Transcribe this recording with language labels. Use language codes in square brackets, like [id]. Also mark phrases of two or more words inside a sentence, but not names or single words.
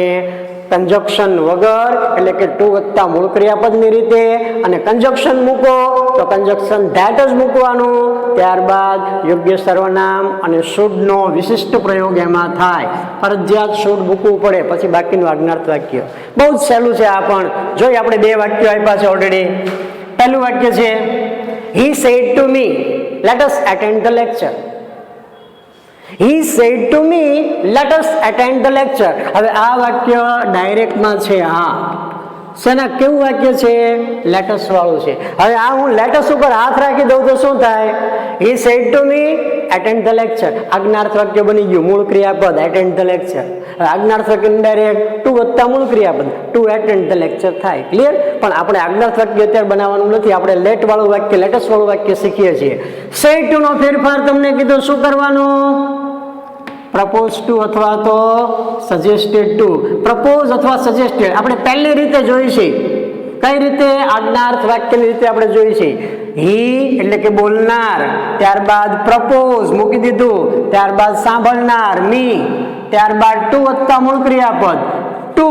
[gu] કંજક્શન વગર એટલે કે ટુ વત્તા મૂળ ક્રિયાપદની રીતે, અને કંજક્શન મૂકો તો [en] conjunction that [gu] જ મૂકવાનું. ત્યારબાદ યોગ્ય સર્વનામ અને શુડ નો વિશિષ્ટ પ્રયોગ એમાં થાય. ફરજિયાત શુડ મૂકવું પડે, પછી બાકીનું આજ્ઞાર્થ વાક્ય. બહુ જ સહેલું છે આ પણ. જોઈ આપણે બે વાક્યો આપ્યા છે ઓલરેડી. પહેલું વાક્ય છે [en] he said to me let us attend the lecture. He said to me let us attend the lecture. [gu] હવે આ વાક્ય ડાયરેક્ટમાં છે. હા, શેના કેવું વાક્ય છે? લેટસ વાળું છે. હવે આ હું લેટસ ઉપર હાથ રાખી દઉં તો શું થાય? [en] He said to me attend the lecture. [gu] આજ્ઞાર્થ વાક્ય બની ગયું. મૂળ ક્રિયાપદ [en] attend the lecture. [gu] હવે આજ્ઞાર્થ વાક્ય [en] direct to [gu] વત્તા મૂળ ક્રિયાપદ ટુ [en] attend the lecture [gu] થાય. ક્લિયર? પણ આપણે આજ્ઞાર્થ વાક્ય અત્યારે બનાવવાનું નથી. આપણે લેટ વાળું વાક્ય, લેટસ વાળું વાક્ય શીખીએ છીએ. [en] said to [gu] નો ફેરફાર તમને કીધું શું કરવાનું? [en] propose to [gu] અથવા તો [en] suggested to. [gu] પ્રપોઝ અથવા સજેસ્ટેડ આપણે પહેલી રીતે જોઈ છે. કઈ રીતે? આજ્ઞાર્થ વાક્યની રીતે આપણે જોઈ છે. હી એટલે કે બોલનાર, ત્યારબાદ પ્રપોઝ મૂકી દીધું, ત્યારબાદ સાંભળનાર મી, ત્યારબાદ ટુ વત્તા મૂળ ક્રિયાપદ ટુ.